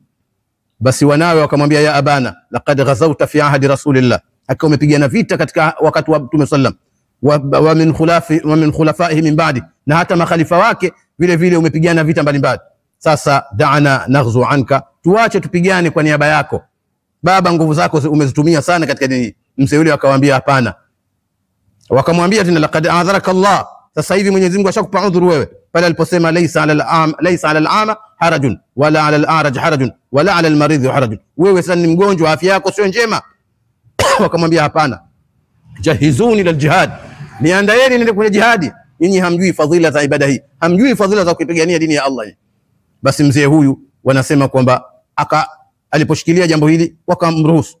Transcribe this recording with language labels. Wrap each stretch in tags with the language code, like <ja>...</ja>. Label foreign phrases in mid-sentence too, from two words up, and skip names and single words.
<sw>Basi wanawe wakamwambia,</sw> <ar>يا أبانا لقد غزوت في عهد رسول الله,</ar> <sw>akawa umepigana vita katika wakati wa Mtume sallam,</sw> <ar>ومن خلفائه من بعد,</ar> <sw>na hata makhalifa wake vile vile umepigana vita mbalimbali. Sasa</sw> <ar>دعنا نغزو عنك,</ar> <sw>tuache tupigane kwa niaba yako baba, nguvu zako umezitumia sana katika dini. Mzee yule akamwambia hapana. Wakamwambia tena,</sw> <ar>لقد أعذرك الله,</ar> <sw>sasa hivi Mwenyezi Mungu ashakupa udhuru wewe, pale aliposema</sw> <ar>ليس على الأعمى حرج ولا على الأعرج حرج ولا على المريض حرج,</ar> <sw>wewe sasa ni mgonjwa, afya yako sio njema. Wakamwambia hapana,</sw> <ar>جهزوني للجهاد,</ar> <sw>niandaeni niende kwenye jihadi. Nyinyi hamjui fadhila za ibada hii, hamjui fadhila za kupigania dini ya Allah. Basi mzee huyu wanasema kwamba aliposhikilia jambo hili wakamruhusu.</sw>